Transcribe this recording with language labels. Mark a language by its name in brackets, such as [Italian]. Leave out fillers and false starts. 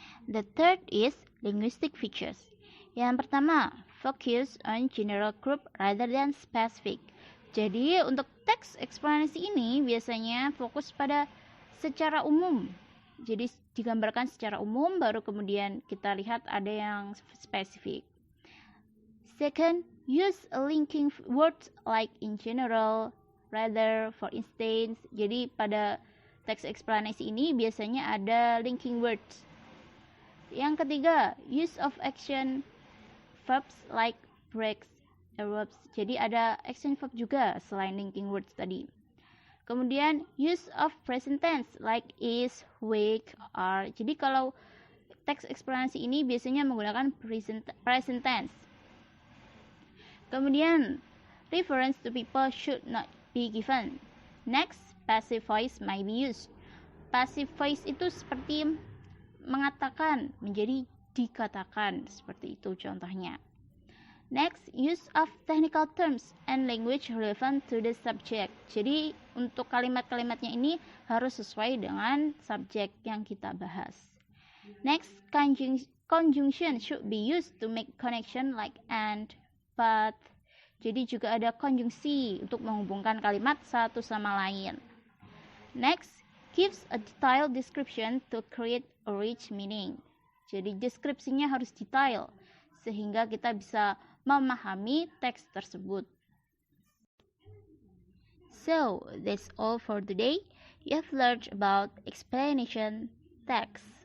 [English] The third is linguistic features. [Indonesian] Yang pertama, [English] focus on general group rather than specific. [Indonesian] Jadi, untuk teks eksplanasi ini biasanya fokus pada secara umum. Jadi, digambarkan secara umum, baru kemudian kita lihat ada yang spesifik. [English] Second, use a linking words like in general, rather, for instance. [Indonesian] Jadi, pada teks eksplanasi ini biasanya ada linking words. Yang ketiga, [English] use of action verbs like breaks, erupts. [Indonesian] Jadi ada action verb juga selain linking words tadi. [English] Kemudian use of present tense like is, wake, are. [Indonesian] Jadi kalau teks eksplanasi ini biasanya menggunakan present tense. [English] Kemudian reference to people should not be given. Next, passive voice may be used. [Indonesian] Passive voice itu seperti mengatakan menjadi dikatakan, seperti itu contohnya. [English] Next, use of technical terms and language relevant to the subject. [Indonesian] Jadi untuk kalimat-kalimatnya ini harus sesuai dengan subjek yang kita bahas. [English] Next, conjunction should be used to make connection like and, but. [Indonesian] Jadi juga ada konjungsi untuk menghubungkan kalimat satu sama lain. [English] Next, gives a detailed description to create a rich meaning. [Indonesian] Jadi deskripsinya harus detail sehingga kita bisa memahami teks tersebut. [English] So, that's all for today. You have learned about explanation text.